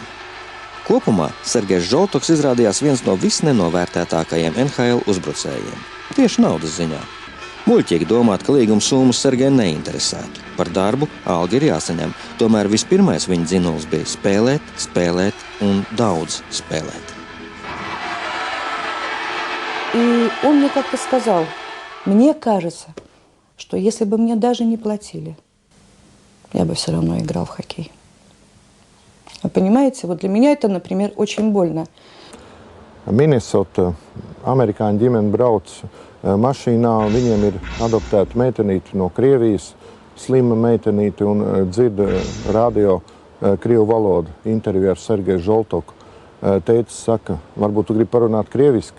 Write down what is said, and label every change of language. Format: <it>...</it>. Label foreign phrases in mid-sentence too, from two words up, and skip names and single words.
<lv>Kopumā Sergejs Žoltoks izrādījās viens no visnenovērtētākajiem NHL uzbrucējiem. Tieši naudas ziņā. Muļķīgi domāt, ka līguma summas Sergeju neinteresētu. Par darbu alga ir jāsaņem. Tomēr vispirmais viņa dzinulis bija spēlēt, spēlēt un daudz spēlēt.</lv> <ru>И он мне как-то сказал, мне кажется, что если бы мне даже не платили, я бы все равно играл в хоккей. Вы понимаете, вот для меня это, например, очень больно.</ru> <lv>Minnesota amerikāņu ģimene brauc mašīnā, viņiem ir adoptēta meitenīte no Krievijas, slima meitenīte un dzird radio krievu valodu interviju ar Sergeju Žoltoku. Tētis saka, varbūt tu gribi parunāt krieviski.</lv>